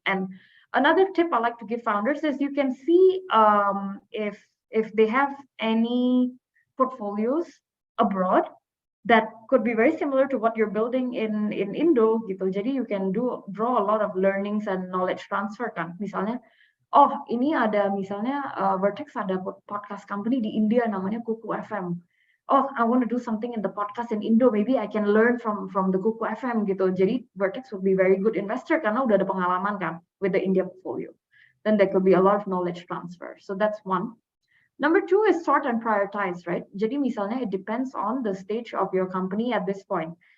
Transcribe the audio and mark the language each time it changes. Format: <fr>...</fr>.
<en>And another tip I like to give founders is you can see if they have any portfolios abroad that could be very similar to what you're building in Indo gitu. Jadi you can draw a lot of learnings and knowledge transfer kan.</en> <id>Misalnya, oh ini ada misalnya Vertex ada podcast company di India namanya Kuku FM.</id> <en>Oh, I want to do something in the podcast in Indo. Maybe I can learn from the Kuku FM gitu. Jadi Vertex would be very good investor</en> <id>karena udah ada pengalaman kan</id> <en>with the India portfolio. Then there could be a lot of knowledge transfer. So that's one. Number 2 is sort and prioritize, right? Jadi misalnya it depends on the stage of your company at this point.</en>